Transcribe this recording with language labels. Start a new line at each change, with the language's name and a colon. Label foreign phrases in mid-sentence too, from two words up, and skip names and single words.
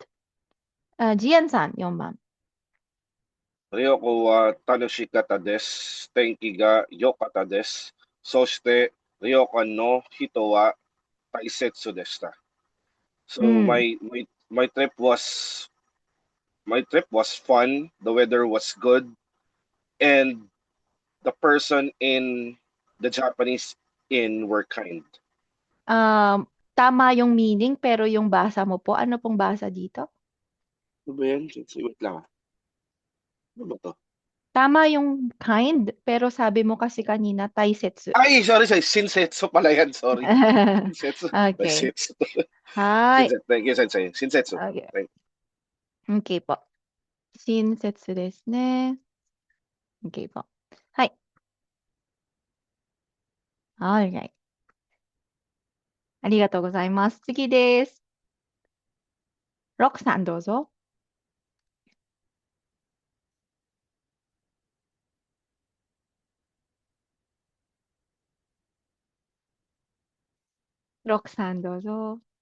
Japanese: Jian-san, 4番。旅行は楽しかったです. 天気が良かったです。そして、旅館の人は大切でした.
English: So my trip was fun. The weather was good, and the person in the Japanese inn were kind.
Filipino: Tama yung meaning, pero yung basa mo po, ano pong basa dito? Ano ba yan? Wait lang. Ano ba to? Tama yung kind, pero sabi mo kasi kanina taisetsu. Ay, sorry, Shinsetsu pala yan, sorry.
Japanese: Shinsetsu.
English: Okay.
Japanese: Shinsetsu. Hi.
English: Thank you,
Japanese: 先生。親切.
English: Okay. Thank Okay po.
Japanese: 親切ですね.
English: Okay po. Hi. Alright.
Japanese: ありがとうございます。次です。ロックさんどうぞ。ロックさんどうぞ。